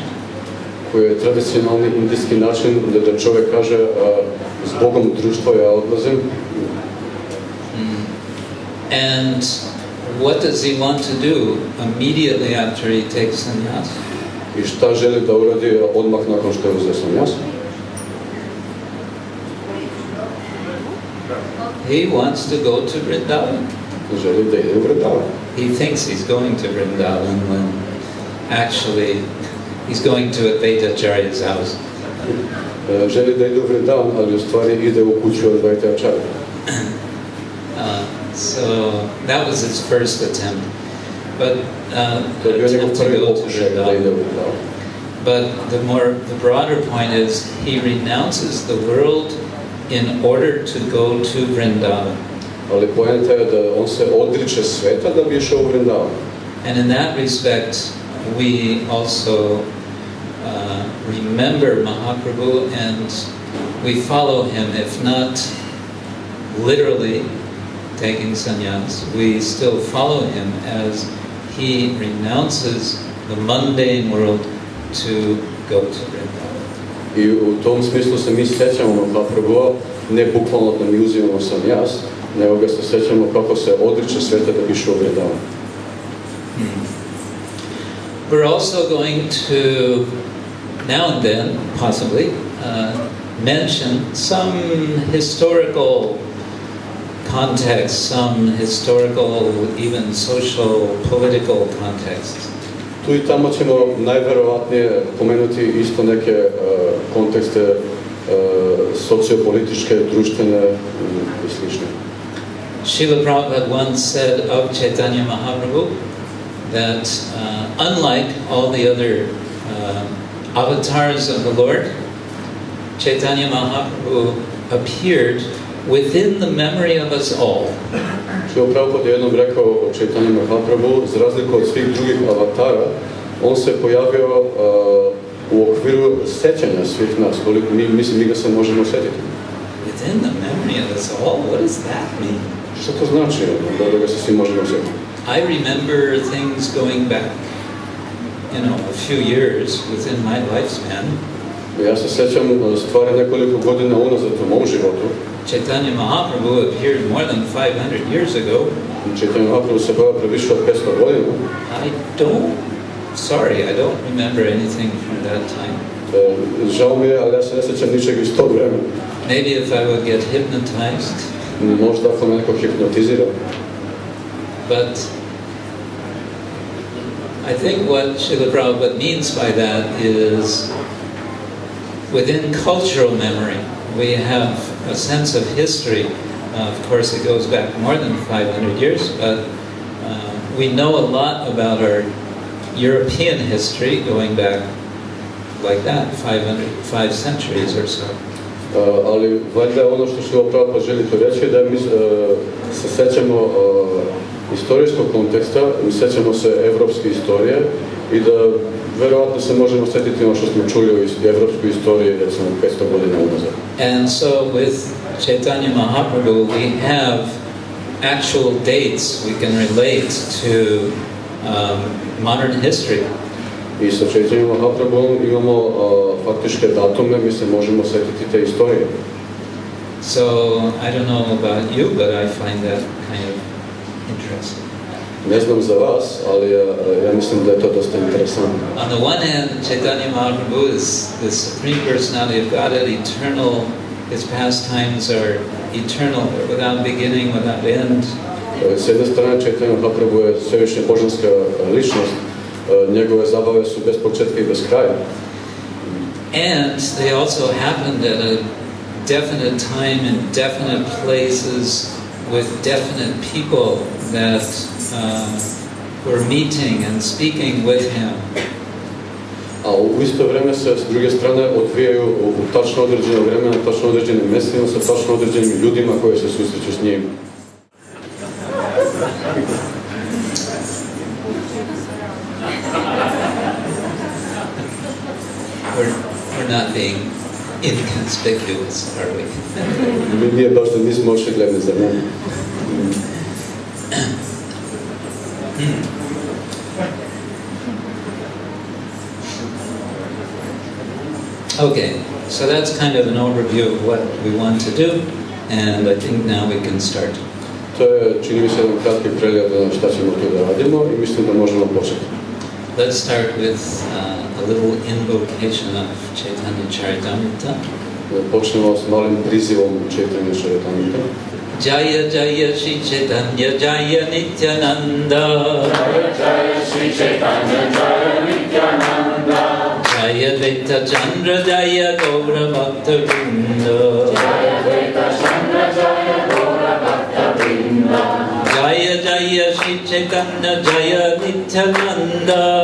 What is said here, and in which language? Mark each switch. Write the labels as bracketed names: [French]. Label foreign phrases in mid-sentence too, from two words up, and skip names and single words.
[Serbian] koji je tradicionalni indijski način da čovjek kaže s Bogom društvo ja odlazim. [English] And what does he want to do immediately after he takes sannyas? [Serbian] I šta želi da uradi odmah nakon što je uzeo sannyas? [English] He wants to go to Vrindavan. [Serbian] Želi da ide u Vrindavan. [English] He thinks he's going to Vrindavan when actually he's going to Advaitacharya's house. [Serbian] želi da ide u Vrindavan, ali u stvari ide u kuću Advaita Acharya. [English] So that was his first attempt. But [Serbian] To je bio njegov [English] attempt to [Serbian] prvi [English] go to [Serbian] pokušaj da ide u [English] Vrindavan. [Serbian] Vrindavan. [English] But the broader point is he renounces the world in order to go to Vrindavan. [Serbian] Ali poenta je da on se odriče sveta da bi išao u Vrindavan. [English] And in that respect, we also remember Mahaprabhu and we follow him, if not literally taking sannyas, we still follow him as he renounces the mundane world to go to Vrindavan. [Serbian] I u tom smislu se mi sjećamo Mahaprabhua, ne bukvalno da mi uzimamo sannyas, nego ga se sjećamo kako se odriče sveta da bi išao u Vrindavan. [English] We're also going to, now and then, possibly, mention some historical context, some historical, even social, political context. [Serbian] Tu i tamo ćemo najverovatnije pomenuti isto neke kontekste sociopolitičke, društvene i slične. [English] Srila Prabhupada once said of Chaitanya Mahaprabhu that unlike all the other avatars of the Lord, Chaitanya Mahaprabhu appeared within the memory of us all. [Serbian] Srila Prabhupada je jednom rekao o Chaitanya Mahaprabhu, za razliku od svih drugih avatara, on se pojavio u okviru sećanja svih nas, koliko mi ga se možemo setiti. [English] Within the memory of us all? What does that mean? [Serbian] Što to znači, da ga se svi možemo setiti? [English] I remember things going back, a few years within my lifespan. [Serbian] Ja se sećam stvari nekoliko godina unazad u mom životu. [English] Chaitanya Mahaprabhu appeared more than 500 years ago. [Serbian] Chaitanya Mahaprabhu se pojavio pre više od 500 godina. [English] I don't remember anything from that time. [Serbian] Žao mi je, ali ja se ne sećam ničeg iz tog vremena. [English] Maybe if I would get hypnotized. [Serbian] Možda ako me neko hipnotizira. [English] But I think what Srila Prabhupada means by that is within cultural memory, we have a sense of history. Of course, it goes back more than 500 years, but we know a lot about our European history going back like that, 5 centuries or so. [Serbian] Ali valjda ono što Srila Prabhupada želi to reći je da mi se sećamo istorijskog konteksta, mi sećamo se evropske istorije i da verovatno se možemo setiti ono što smo čuli o evropskoj istoriji recimo 500 godina unazad. [English] And so with Chaitanya Mahaprabhu we have actual dates we can relate to modern history. [Serbian] I sa Chaitanya Mahaprabhom imamo faktičke datume, mi se možemo setiti te istorije. [English] So I don't know about you, but I find that kind of interesting. [Serbian] Ne znam za vas, ali ja mislim da je to dosta interesantno. [English] On the one hand, Chaitanya Mahaprabhu is the Supreme Personality of Godhead, eternal. His pastimes are eternal, without beginning, without end. [Serbian] S jedne strane, Chaitanya Mahaprabhu je svevišnja božanska ličnost. Njegove zabave su bez početka i bez kraja. [English] And they also happened at a definite time in definite places with definite people that were meeting and speaking with him. [Serbian] A u isto vreme se s druge strane odvijaju u tačno određeno vreme, na tačno određenim mjestima, sa tačno određenim ljudima koji se susreću s njim. [English] We're not being inconspicuous, are we? [Serbian] Mi nije baš da nismo očigledni za njim. [English] Okay, so that's kind of an overview of what we want to do, and I think now we can start. [Serbian] To je, čini mi se, jedan kratki pregled na šta ćemo tu da radimo i mislim da možemo početi. [English] Let's start with a little invocation of Chaitanya Charitamrita. [Serbian] Počnemo s malim prizivom Chaitanya Charitamrita. [Sanskrit] Jaya Jaya Shri Chaitanya Jaya Nityananda. Jaya Jaya Shri Chaitanya Jaya Nityananda. Jaya Advaita Dvaita Chandra Jaya Gaura Bhakta Vrinda. Jaya Jaya Shri Chaitanya Jaya Nityananda.